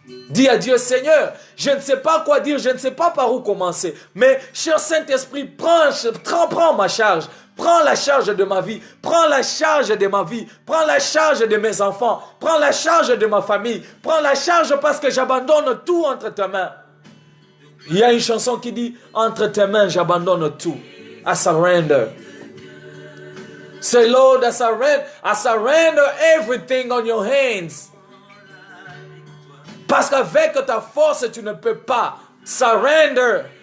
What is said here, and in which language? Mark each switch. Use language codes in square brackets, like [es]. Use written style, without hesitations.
[fr] Dis à Dieu, Seigneur, je ne sais pas quoi dire, je ne sais pas par où commencer, mais cher Saint-Esprit, prends ma charge, prends la charge de ma vie, prends la charge de ma vie, prends la charge de mes enfants, prends la charge de ma famille, prends la charge parce que j'abandonne tout entre tes mains. Il y a une chanson qui dit, entre tes mains, j'abandonne tout. [en] I surrender. Say, Lord, I surrender everything on your hands. [fr] Parce qu'avec ta force, tu ne peux pas. Surrender.